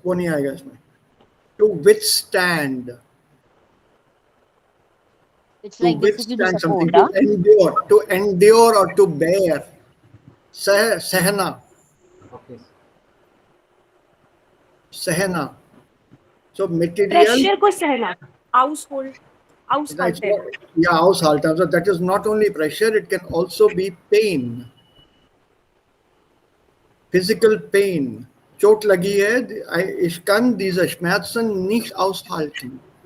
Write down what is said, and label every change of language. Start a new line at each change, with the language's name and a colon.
Hindi: वो नहीं आएगा इसमें.
English: To withstand. It's To like basically to withstand something. support. To endure. To endure or to bear. सहना. Okay. सहना. So material.
Hindi: प्रेशर को सहना. Household.
German: Aushalten. Yeah, aushalten.
English: So that is not only pressure, it can also be pain. Physical pain.
Hindi: Chot lagi hai,
German: ich kann diese Schmerzen nicht aushalten.